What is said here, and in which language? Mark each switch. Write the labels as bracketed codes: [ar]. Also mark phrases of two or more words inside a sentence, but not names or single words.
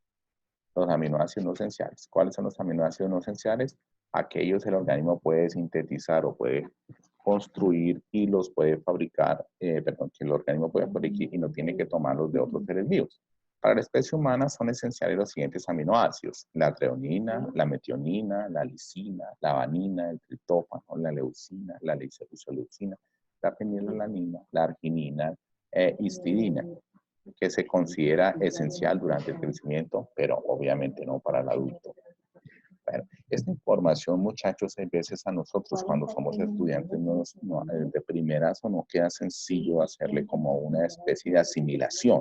[es] Los aminoácidos no esenciales. ¿Cuáles son los aminoácidos no esenciales? Aquellos el organismo puede sintetizar o puede construir y los puede fabricar, que el organismo puede fabricar y no tiene que tomarlos de otros seres vivos. Para la especie humana son esenciales los siguientes aminoácidos: la treonina, la metionina, la lisina, la vanina, el triptófano, la leucina, la isoleucina, la fenilalanina, la arginina e histidina, que se considera esencial durante el crecimiento, pero obviamente no para el adulto. Bueno, esta información, muchachos, hay veces a nosotros cuando somos estudiantes de primerazo no queda sencillo hacerle como una especie de asimilación.